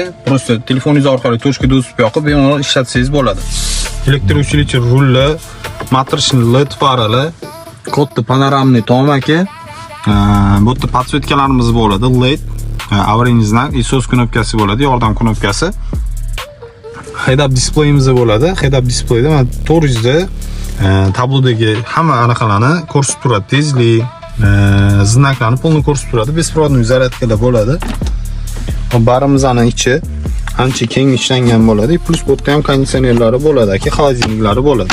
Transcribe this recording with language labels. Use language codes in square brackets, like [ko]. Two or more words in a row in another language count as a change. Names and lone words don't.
[uz] Просто telefoningiz orqali [ru] точка достуp [uz] yoqib bemalol ishlatsangiz bo'ladi. Elektrousilitel rulli, matrishli LED farali, katta panoramniy tom aka. Bu yerda podsvetkalarimiz bo'ladi, LED, [ru] аварийный знак, [uz] SOS knopkasi bo'ladi, yordam knopkasi. Head-up displeyimiz bo'ladi. Head-up displeyda mana 400 da tablodagi hamma anaqalarni ko'rsatib turadi. Tezlik, znaklarni полный ko'rsatib turadi. Беспроводной zaryadkalar bo'ladi. Barimizning ichi ancha keng ishlangan bo'ladi. Plus bu yerda ham konditsionerlari bo'ladi, aka, xolodilniklari bo'ladi.